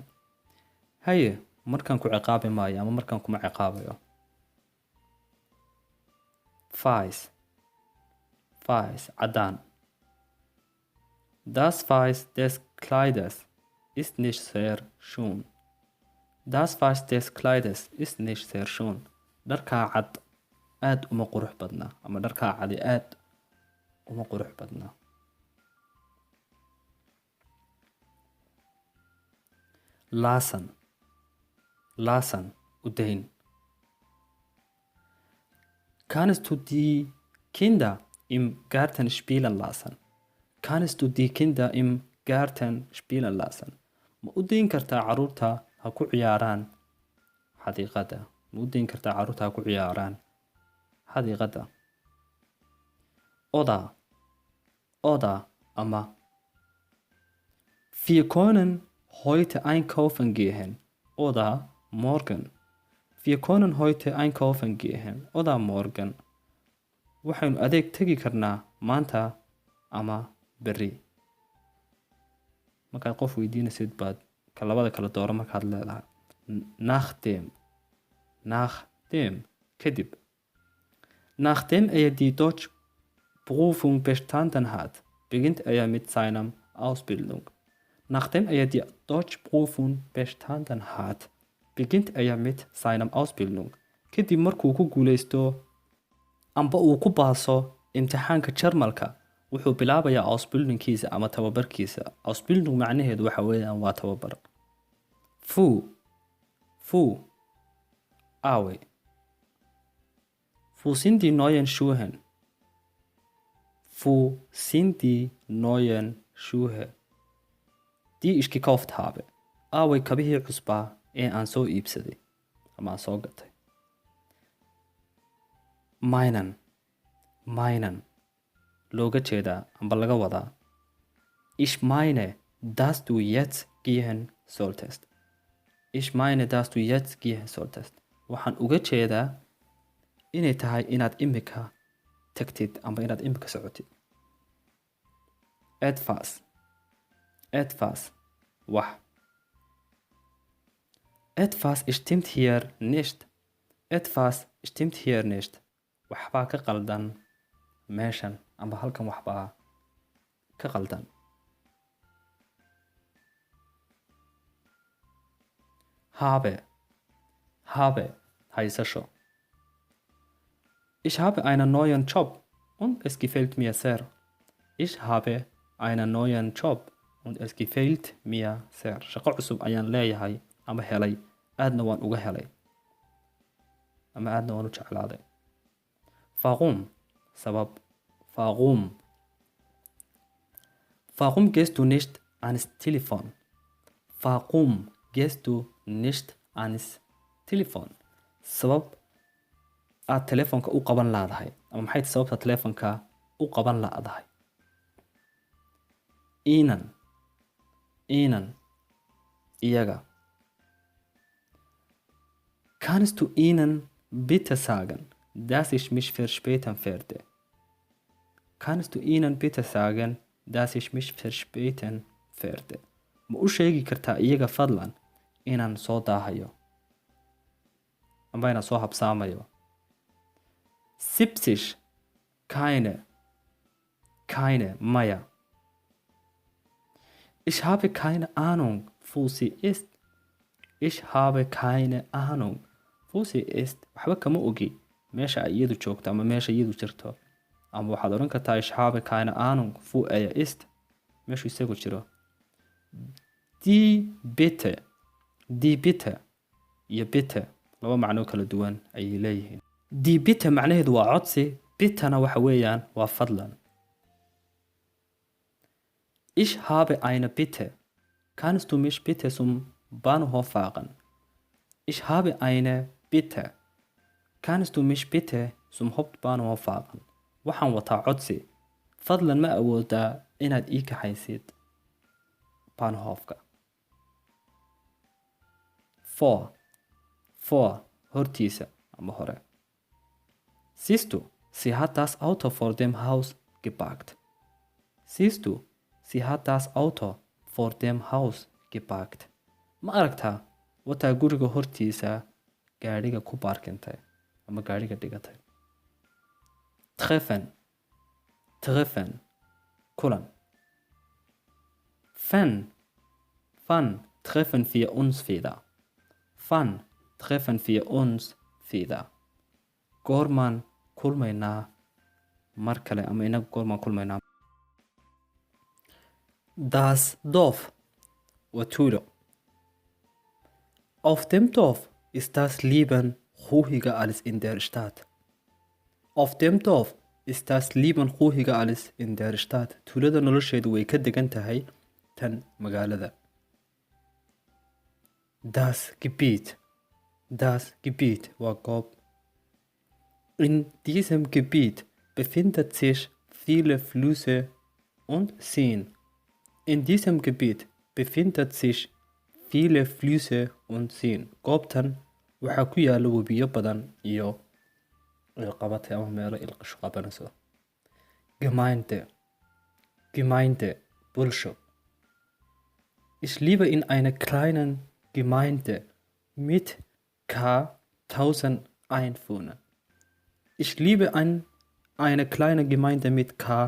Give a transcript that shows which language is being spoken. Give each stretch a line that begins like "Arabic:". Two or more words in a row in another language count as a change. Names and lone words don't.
Somali: Haye, markan ku ciqaabi maayo ama markan kuma ciqaabayo. Weiß, cadaan.
German: Das Weiß des Kleides ist nicht sehr schön. Das Weiß des Kleides ist nicht sehr schön.
Somali: Dharkaa cad aad uma qurux badna, ama dharkaa cadi aad uma qurux badna. Lassen, udayn.
German: Kannst du die Kinder im Garten spielen lassen? Kannst du die Kinder im Garten spielen lassen?
Somali: Ma u dayn kartaa carruurta ha ku ciyaaraan xadiiqada? Ma u dayn kartaa carruurta ha ku ciyaaraan xadiiqada? Oder ama.
German: Wir können heute einkaufen gehen. Oder morgen. Wir können heute einkaufen gehen. Oder morgen.
Somali: Waxaynu adeeg tegi karnaa maanta ama berri. Markaad qof weydiinaysid baad labada kala dooro markaad leedahay. Nachdem kadib.
German: Nachdem die Deutschprüfung bestanden hat, beginnt mit seiner Ausbildung. Nachdem die Deutschprüfung bestanden hat, beginnt mit seiner Ausbildung.
Somali: Kadib markuu ku guuleysto amba uu ku baaso imtixaanka jarmalka wuxuu bilaabayaa ausbildungkiisa ama tababarkiisa. Ausbildung macnaheedu waxa weeyaan waa tababar. Fu awe.
German: Wo sind die neuen Schuhe? Wo sind die neuen Schuhe? Die ich gekauft habe.
Somali: Awe kabihii cusbaa ee aan soo iibsaday ama aan soo gatay. Meinen looga jeedaa amba laga wadaa.
German: Ich meine, dass du jetzt gehen solltest. Ich meine, dass du jetzt gehen solltest.
Somali: Waxaan uga jeedaa inay tahay inaad imika tagtid amba inaad imika socotid. Etwas wax.
German: Etwas stimmt hier nicht. Etwas stimmt hier nicht.
Somali: Waxbaa ka qaldan meeshan amba halkan waxbaa ka qaldan. Habe haysasho.
German: Ich habe einen neuen Job und es gefällt mir sehr. Ich habe einen neuen Job und es gefällt mir sehr.
Somali: Shaqo cusub ayaan leeyahay ama helay, aadna waan uga helay ama aadna waan u jeclaaday. Sabab.
German: Warum gehst du nicht ans Telefon? Warum gehst du nicht ans Telefon?
Somali: Sabab aad telefoonka u qaban laadahay ama maxay tahay sababta telefoonka u qaban laadahay? Ihnen iyaga.
German: Kannst du ihnen bitte sagen, dass ich mich verspäten werde? Kannst du ihnen bitte sagen, dass ich mich verspäten werde?
Somali: Ma u sheegi kartaa iyaga fadlan inaan soo daahayo amba inaan soo habsaamayo? 70 keine maya.
German: Ich habe keine Ahnung, wo sie ist. Ich habe keine Ahnung, wo sie ist.
Somali: Waxba kama ogi meesha ay iyadu joogto ama meesha iyadu jirto. Ama waxaad oran kartaa
German: ich habe keine Ahnung, wo er ist.
Somali: Meeshu isagu jiro.
German: Die Bitte
Somali: iyo bitte laba macno kala duwan ayay leeyihiin.
German: Die Bitte
Somali: macnaheedu waa codsi, bittana waxa weeyaan waa fadlan.
German: Ich habe eine Bitte. Kannst du mich bitte zum Bahnhof fahren? Ich habe eine Bitte. Kannst du mich bitte zum Hauptbahnhof fahren?
Somali: Waxaan wataa codsi. Fadlan ma awoodaa inaad ii kaxaysid bahnhofka. Vor hortiisa ama hore.
German: Siehst du, sie hat das Auto vor dem Haus geparkt. Siehst du, sie hat das Auto vor dem Haus geparkt.
Somali: Ma aragtaa wataa guriga hortiisa gaadhiga ku baarkintay ama gaadhiga dhigatay. Treffen kulan.
German: Wann treffen wir uns wieder? Wann treffen wir uns wieder?
Somali: Goormaan kulmaynaa mar kale ama inaga goormaan kulmaynaa.
German: Das Dorf
Somali: waa tuulo.
German: Auf dem Dorf ist das Leben ruhiger als in der Stadt. Auf dem Dorf ist das Leben ruhiger als in der Stadt.
Somali: Tuulada nolosheedu way ka degan tahay tan magaalada.
German: Das Gebiet
Somali: waa goob.
German: In diesem Gebiet befindet sich viele Flüsse und Seen. In diesem Gebiet befindet sich viele Flüsse und Seen.
Somali: Goobtan waxaa ku yaala webiyo badan iyo ilqabatay ama meelo ilqasho qabanayso. Gemeinde, Bulsho.
German: Ich lebe in einer kleinen Gemeinde mit ca. 1000 Einwohnern. Ich lebe in einer kleinen Gemeinde mit ca.